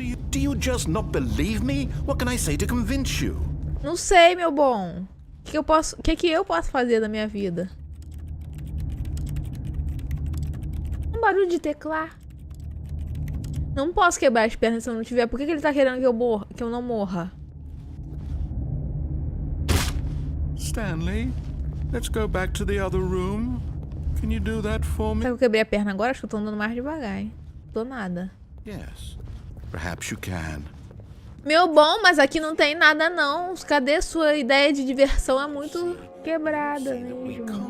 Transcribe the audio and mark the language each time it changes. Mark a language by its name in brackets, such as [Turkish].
[English] Do you just not believe me? What can I say to convince you? [Portuguese] Não sei, meu bom. O que eu posso fazer da minha vida? Um barulho de teclar. Não posso quebrar as pernas se eu não tiver. Por que ele tá querendo que eu não morra? [English] Stanley, let's go back to the other room. Can you do that for me? [Portuguese] Será que eu quebrei a perna agora? Acho que eu tô andando mais devagar, hein? Tô nada. [English] Yes. Perhaps you can. [Portuguese] Meu bom, mas aqui não tem nada não. Cadê sua ideia de diversão? É muito quebrada mesmo.